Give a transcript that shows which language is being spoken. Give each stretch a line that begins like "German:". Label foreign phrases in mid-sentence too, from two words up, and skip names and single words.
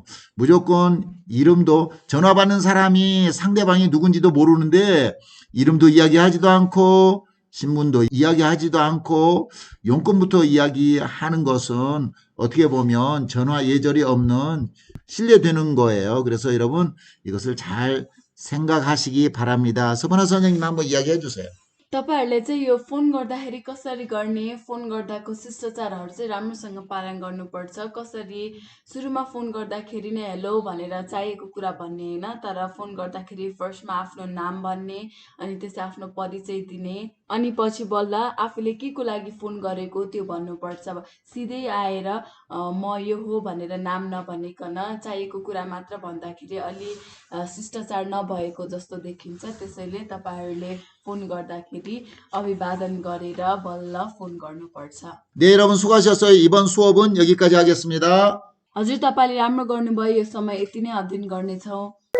Korean: 무조건 이름도 전화 받는 사람이 상대방이 누군지도 모르는데 이름도 이야기하지도 않고 신문도 이야기하지도 않고 용건부터 이야기하는 것은 어떻게 보면 전화 예절이 없는 실례되는 거예요. 그래서 여러분 이것을 잘 생각하시기 바랍니다. 서번아 선생님 한번 이야기해 주세요.
Nepali: तपाईँहरूले चाहिँ यो फोन गर्दाखेरि कसरी गर्ने, फोन गर्दाको शिष्टाचारहरू चाहिँ राम्रोसँग पालन गर्नुपर्छ। कसरी सुरुमा फोन गर्दाखेरि नै हेलो भनेर चाहिएको कुरा भन्ने होइन, तर फोन गर्दाखेरि फर्स्टमा आफ्नो नाम भन्ने, अनि त्यसै आफ्नो परिचय दिने, अनि पछि बल्ल आफूले के को लागि फोन गरेको त्यो भन्नुपर्छ। सिधै आएर म यो हो भनेर नाम नभनिकन चाहिएको कुरा मात्र भन्दाखेरि अलि शिष्टाचार नभएको जस्तो देखिन्छ। त्यसैले तपाईँहरूले फोन गर्दाखेरि अभिवादन गरेर बल्ल फोन गर्नुपर्छ।
Korean: 네, 여러분 수고하셨어요. 이번 수업은 여기까지 하겠습니다.
Nepali: हजुर, तपाईँले राम्रो गर्नुभयो। यो समय यति नै अध्ययन गर्नेछौँ।